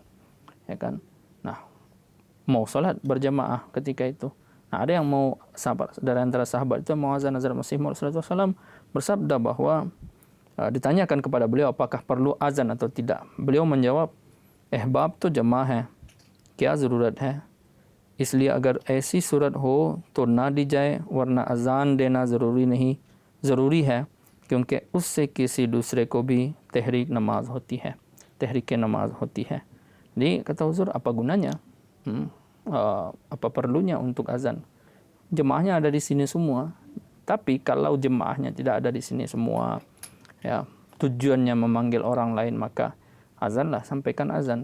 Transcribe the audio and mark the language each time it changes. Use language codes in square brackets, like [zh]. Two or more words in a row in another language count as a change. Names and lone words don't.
[id] Ya kan. Nah, mau sholat berjamaah ketika itu. Nah, ada yang mau sahabat dari antara sahabat itu mau azan. Hazrat Masih Maud SAW bersabda bahwa ditanyakan kepada beliau apakah perlu azan atau tidak. Beliau menjawab, [ur] "احباب تو جمع ہے، کیا ضرورت ہے? اس لیے اگر ایسی صورت ہو تو نہ دی جائے، ورنہ اذان دینا ضروری ہے, کیونکہ اس سے کسی دوسرے کو بھی تحریک نماز ہوتی ہے، تحریک نماز ہوتی ہے." [id] Jadi kata Huzur, apa gunanya? Apa perlunya untuk azan? Jemaahnya ada di sini semua. Tapi kalau jemaahnya tidak ada di sini semua, ya tujuannya memanggil orang lain, maka azanlah, sampaikan azan.